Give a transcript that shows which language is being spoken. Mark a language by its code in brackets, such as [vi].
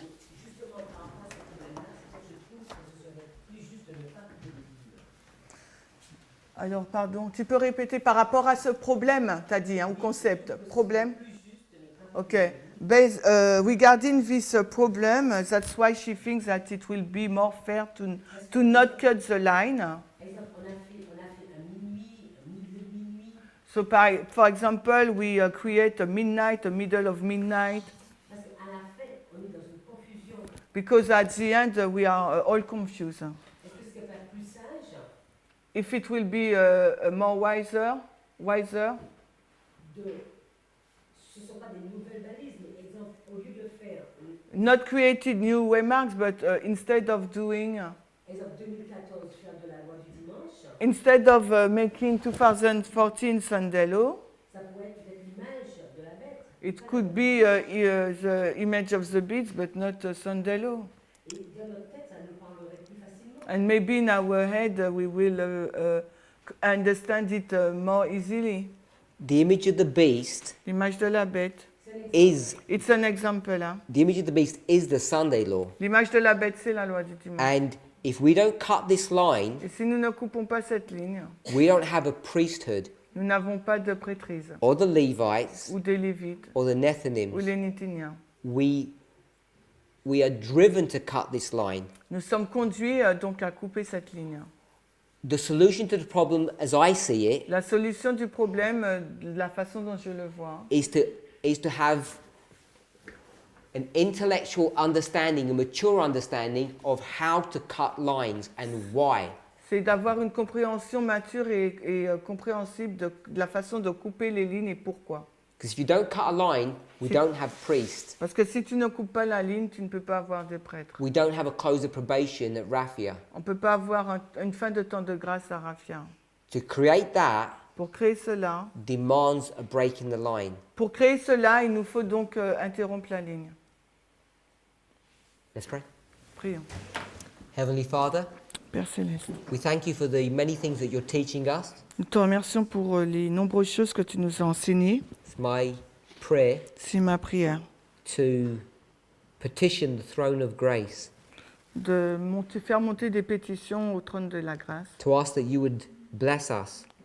[fr] Justement, par rapport à ce problème-là, c'est que je trouve que ce serait plus juste de ne pas couper les livres. Alors pardon, tu peux répéter par rapport à ce problème, tu as dit, hein, ou concept. Problème. Ok. [en] Regarding this problem, that's why she thinks that it will be more fair to not cut the line. [fr] Par exemple, on a fait un minuit, un milieu de minuit. [en] So, for example, we create a midnight, a middle of midnight, [fr] Parce qu'à la fin, on est dans une confusion. [en] because at the end we are all confused. [fr] Est-ce que ce n'est pas plus sage [en] If it will be more wiser, [fr] de... Ce ne sont pas des nouvelles balises, mais exemple, au lieu de faire, [en] not created new waymarks, but instead of doing, [fr] exemple 2014, faire de la loi du dimanche, [en] instead of making 2014 Sunday law, [fr] ça pourrait être peut-être l'image de la bête. [en] it could be the image of the beast, but not Sunday law. [fr] Et dans notre tête, ça nous parlerait plus facilement. [en] And maybe in our head we will understand it more easily. The image of the beast [fr] L'image de la bête. [en] is It's an example. Hein? the image of the beast is the Sunday law. [fr] L'image de la bête, c'est la loi du dimanche. [en] And if we don't cut this line, [fr] Et si nous ne coupons pas cette ligne, [en] we don't have a priesthood [fr] nous n'avons pas de prêtrise, [en] or the Levites [fr] ou des Lévites, [en] or the [fr] ou [en] Nethinims. [fr] les Nithiniens. [en] We are driven to cut this line. [fr] Nous sommes conduits donc à couper cette ligne. [en] The solution to the problem, as I see it, [fr] La solution du problème, de la façon dont je le vois, [en] is to have an intellectual understanding, a mature understanding of how to cut lines and why. [fr] c'est d'avoir une compréhension mature et compréhensible de la façon de couper les lignes et pourquoi. [en] Because if you don't cut a line, we don't have priests. [fr] Parce que si tu ne coupes pas la ligne, tu ne peux pas avoir de prêtre. [en] We don't have a close of probation at Raphia. [fr] On ne peut pas avoir une fin de temps de grâce à Raphia. [en] To create that [fr] Pour créer cela, [en] demands a break in the line. [fr] il nous faut donc interrompre la ligne. [en] Let's pray. [fr] Prions. [en] Heavenly Father, [fr] Père Céleste, [en] we thank you for the many things that you're teaching us. [fr] nous te remercions pour les nombreuses choses que tu nous as enseignées. [en] It's my prayer [fr] C'est ma prière [en] to petition the throne of grace, [fr] de faire monter des pétitions au trône de la grâce [en] to ask that you would bless us